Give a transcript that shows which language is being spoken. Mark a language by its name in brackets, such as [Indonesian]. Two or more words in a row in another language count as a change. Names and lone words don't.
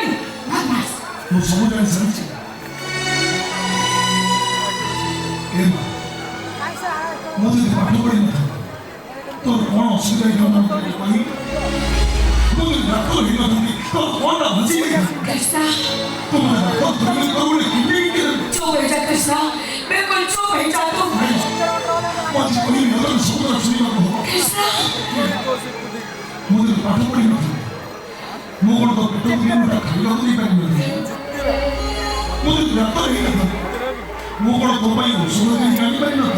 [Odia] ମୁଁ ସବୁ ଜାଣି ସାରିଛି ଏ ମା ମୁଁ ଯଦି ପାଠ ପଢ଼ିନଥାନ୍ତି ତୋର କ'ଣ ଅସୁବିଧା ହେଇଥାନ୍ତା ମୁଁ ତାକୁ କହିବି ମୁଁ ଯଦି ଡାକ୍ତର ହେଇନଥାନ୍ତି ତୋର କ'ଣଟା ହଜି ଯାଇଥାନ୍ତି କୃଷ୍ଣ ତୁ ମୋତେ ଡାକ୍ତର ଧରିକି ତୋର ଗୋଟେ କିଡନୀ ବିକିଦେଲୁ [Hindi] चुप हो जा कृष्णा बिल्कुल चुप हो जा तू [Odia] ମୁଁ ଆଜି କହିବି ନହେଲେ ସବୁବେଳେ ଶୁଣିବାକୁ ହବ कृष्णा ମୁଁ ଯଦି ପାଠ ପଢ଼ିନଥାନ୍ତି ମୁଁ କ'ଣ ତୋ ପେଟକୁ ଦିନଟା ଖାଇବାକୁ ଦେଇପାରିନଥାନ୍ତି ମୁଁ ଯଦି ଡାକ୍ତର ହେଇନଥାନ୍ତି ମୁଁ କ'ଣ ତୋ ପାଇଁ ଔଷଧ କିଣି ଆଣିପାରିନଥାନ୍ତି